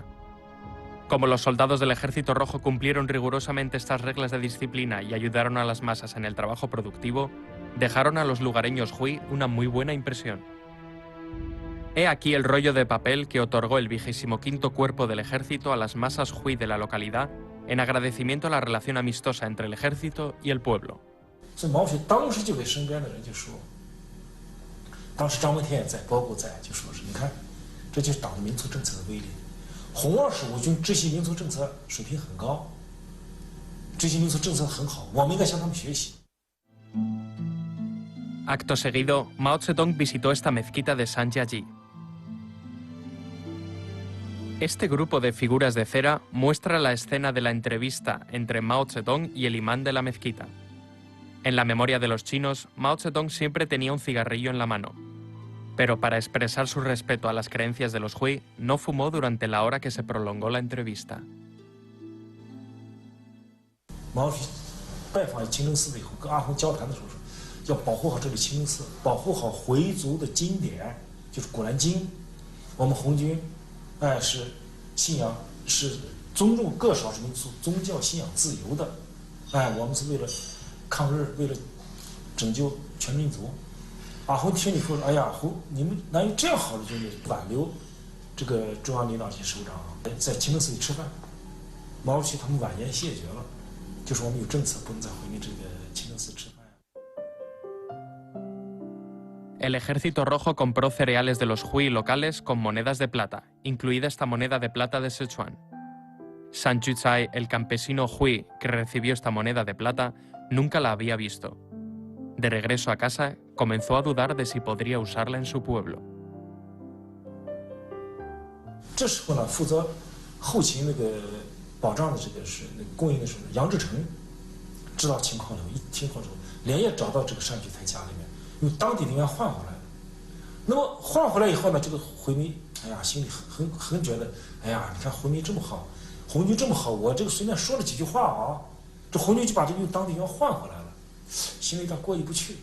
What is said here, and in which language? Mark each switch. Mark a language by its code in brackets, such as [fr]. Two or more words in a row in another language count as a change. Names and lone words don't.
[es] Como los soldados del Ejército Rojo cumplieron rigurosamente estas reglas de disciplina y ayudaron a las masas en el trabajo productivo, dejaron a los lugareños Hui una muy buena impresión. He aquí el rollo de papel que otorgó el 25º Cuerpo del Ejército a las masas Hui de la localidad en agradecimiento a la relación amistosa entre el ejército y el pueblo. [zh] 所以毛主席当时就给身边的人就说，当时张闻天也在，包括在，就说是你看，这就是党的民族政策的威力。红25军执行民族政策水平很高，执行民族政策很好，我们应该向他们学习。 [es] Acto seguido, Mao Zedong visitó esta mezquita de Sanjiaji. Este grupo de figuras de cera muestra la escena de la entrevista entre Mao Zedong y el imán de la mezquita. En la memoria de los chinos, Mao Zedong siempre tenía un cigarrillo en la mano. Pero para expresar su respeto a las creencias de los Hui, no fumó durante la hora que se prolongó la entrevista. [zh] 毛主席拜访清真寺以后，跟阿訇交谈的时候说，要保护好这里清真寺，保护好回族的经典，就是《古兰经》。我们红军，哎，是信仰是尊重各少数民族宗教信仰自由的，哎，我们是为了抗日，为了拯救全民族。阿訇听你说，哎呀，你们哪有这样好的军队挽留这个中央领导级首长在清真寺里吃饭？毛主席他们婉言谢绝了。 就是我们有政策，不能再回你这个清真寺吃饭。 [es] El Ejército Rojo compró cereales de los Hui locales con monedas de plata, incluida esta moneda de plata de Sichuan. San Chucai, el campesino Hui que recibió esta moneda de plata, nunca la había visto. De regreso a casa, comenzó a dudar de si podría usarla en su pueblo. [zh] 这时候呢，负责后勤那个 保障的这个是那个供应的时候，杨志成知道情况了，一听后之后，连夜找到这个单举才家里面，用当地人员换回来了。那么换回来以后呢，这个回民，哎呀，心里很觉得，哎呀，你看回民这么好，红军这么好，我这个随便说了几句话啊，这红军就把这个用当地人员换回来了，心里有点过意不去。